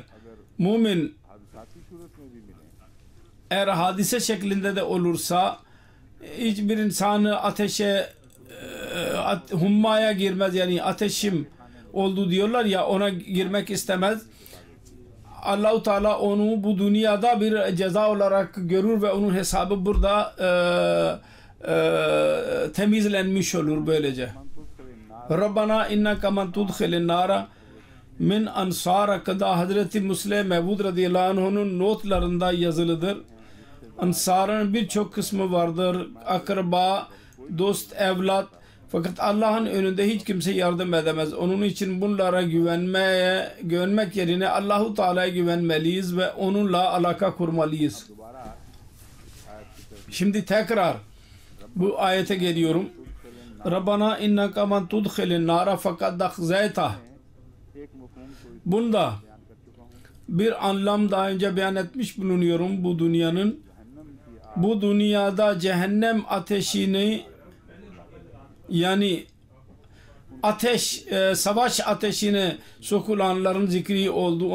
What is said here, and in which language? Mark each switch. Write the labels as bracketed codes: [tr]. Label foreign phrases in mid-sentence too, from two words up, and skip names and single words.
[tr] Mümin eğer hadise şeklinde de olursa hiçbir insanı ateşe hummaya girmez, yani ateşim oldu diyorlar ya, ona girmek istemez. Allah-u Teala onu bu dünyada bir ceza olarak görür ve onun hesabı burada temizlenmiş olur böylece. [ar] ربنا إنك من تدخل النار من أنصار [tr] kada Hazreti Musleh Mevud [ar] رضي الله عنه'un [tr] notlarında yazılıdır. Ansarın birçok kısmı vardır. Akraba, dost, evlat. Fakat Allah'ın önünde hiç kimse yardım edemez. Onun için bunlara güvenmek yerine Allahu Teala'ya güvenmeliyiz ve onunla alaka kurmalıyız. Şimdi tekrar bu ayete geliyorum. [ar] ربنا إنك من تدخل النار فقد أخزيته. [tr] Bunda bir anlam daha önce beyan etmiş bulunuyorum bu dünyanın. Bu dünyada cehennem ateşini, yani ateş, savaş ateşine sokulanların zikri oldu.